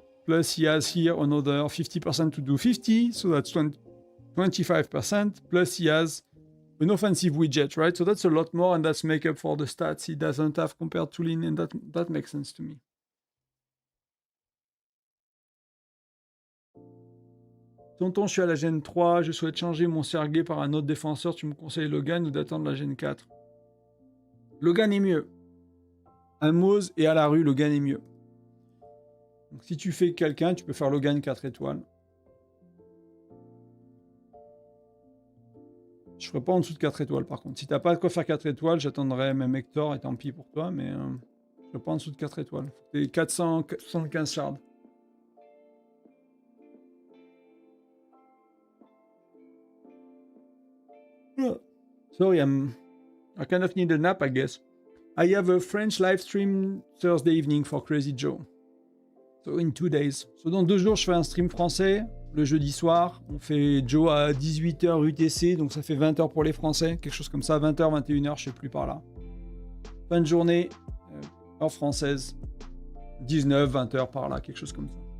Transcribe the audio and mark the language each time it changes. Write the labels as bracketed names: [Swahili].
[English] Plus he has here another 50% to do 50, so that's 25%. Plus he has an offensive widget, right? So that's a lot more, and that's make up for the stats he doesn't have compared to Lean, and that makes sense to me. [French] Tonton, je suis à la Gen 3, je souhaite changer mon Sergei par un autre défenseur, tu me conseilles Logan ou d'attendre la Gen 4? Logan est mieux. À Mose et à la rue, Logan est mieux. Donc, si tu fais quelqu'un, tu peux faire Logan 4 étoiles. Je ferai pas en dessous de 4 étoiles par contre. Si t'as pas de quoi faire 4 étoiles, j'attendrai même Hector et tant pis pour toi, mais je ferai pas en dessous de 4 étoiles. C'est 475 shards. [English] Sorry, I kind of need a nap, I guess. I have a French live stream Thursday evening for Crazy Joe. So in 2 days. [French] So dans 2 jours, je fais un stream français. Le jeudi soir, on fait Joe à 18h UTC, donc ça fait 20h pour les Français, quelque chose comme ça, 20h, 21h, je sais plus par là. Fin de journée, heure française, 19, 20h par là, quelque chose comme ça.